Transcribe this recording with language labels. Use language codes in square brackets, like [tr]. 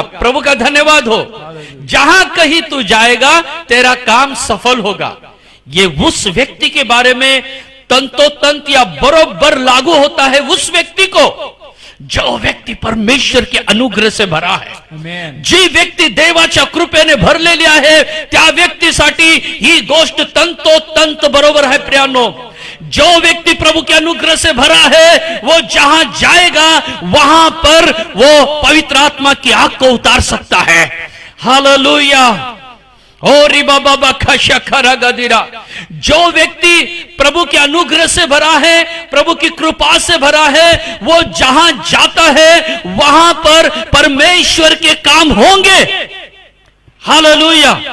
[hi] प्रभु का धन्यवाद हो। जहां कहीं तू जाएगा तेरा काम सफल होगा। ये उस व्यक्ति के बारे में तंतोतंत [mr] या बरोबर लागू होता [hi] है उस व्यक्ति को जो व्यक्ती परमेश्वर के अनुग्रह से भरा है। [en] Amen. [mr] जी व्यक्ती देवाच्या कृपेने भरलेली आहे त्या व्यक्तीसाठी ही गोष्ट तंतोतंत बरोबर है। [hi] प्रियानो, जो व्यक्ति प्रभु के अनुग्रह से भरा है वो जहां जाएगा वहां पर वो पवित्र आत्मा की आग को उतार सकता है। हालेलुया। ओरी बाबा खशा खरा गदिरा। जो व्यक्ति प्रभु के अनुग्रह से भरा है, प्रभु की कृपा से भरा है, वो जहां जाता है वहां पर परमेश्वर के काम होंगे। हालेलुया।